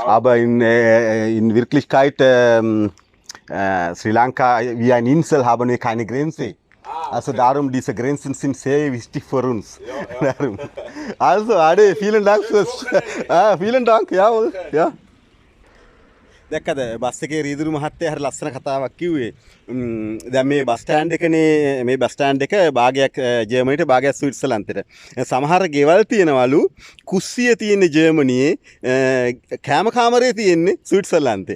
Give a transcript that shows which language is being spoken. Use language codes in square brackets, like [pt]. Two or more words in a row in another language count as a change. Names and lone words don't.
[de] Aber in Wirklichkeit Sri Lanka wie eine Insel haben wir keine Grenze. Also darum, diese Grenzen sind sehr wichtig für uns. Ja, ja. Darum. Also, Ade, vielen Dank fürs. Vielen Dank, jawohl. Ja. [si] දැක්කද බස් එකේ රීදුරු මහත්තයා හරි ලස්සන කතාවක් කිව්වේ. දැන් මේ [en] bus stand [si] එකනේ මේ [en] bus stand [si] එක භාගයක් ජර්මනියට භාගයක් ස්විට්සර්ලන්තෙට. සමහර ගෙවල් තියෙනවලු කුස්සිය තියෙන්නේ ජර්මනියේ කෑම කාමරේ තියෙන්නේ ස්විට්සර්ලන්තේ.